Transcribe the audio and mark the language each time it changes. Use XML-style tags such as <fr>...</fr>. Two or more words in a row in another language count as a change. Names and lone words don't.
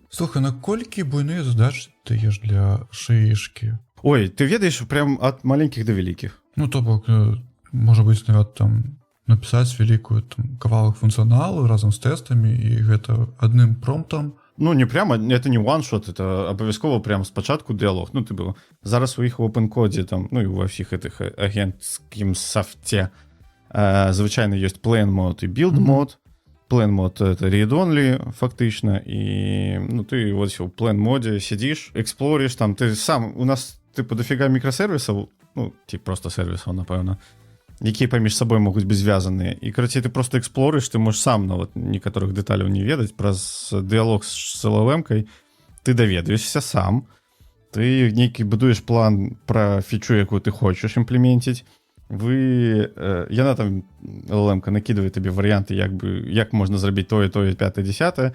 <be>Слухай, наколькі буйныя задачы ты даеш для шэйшкі? Ой, ты ведаеш прям ад маленькіх да вялікіх. То бок, можа быць, нават там напісаць вялікую кавалак функцыяналу разам з тэстамі, і гэта адным промптам.</be> <ru>Не прямо, это не one-shot,</ru> <be>это абавязкова прям спачатку дыялог. Ты был зараз у іх у OpenCode, там, і ва ўсіх гэтых агенцкім софте звычайна ёсць</be> <en>plain mode</en> <be>і</be> <en>build mode. Plain mode — это read-only,</en> <be>фактычна, і ты вось у</be> <en>plain mode</en> <be>сидзіш, эксплориш, там, ты сам, у нас, дофіга мікрасервісаў, просто сервісаў, напэўна, якія паміж сабой могуць быць звязаныя. І, карацей, ты просто эксплориш, ты можаш сам нават некаторых дэталяў не ведаць, праз дыялог з LLM-кай ты даведаешся сам, ты нейкі будуеш план пра фічу, якую ты хочаш імплеменціць, яна там, LLM-ка, накідвае табе варыянты, як можна зрабіць тое, 5, 10.</be>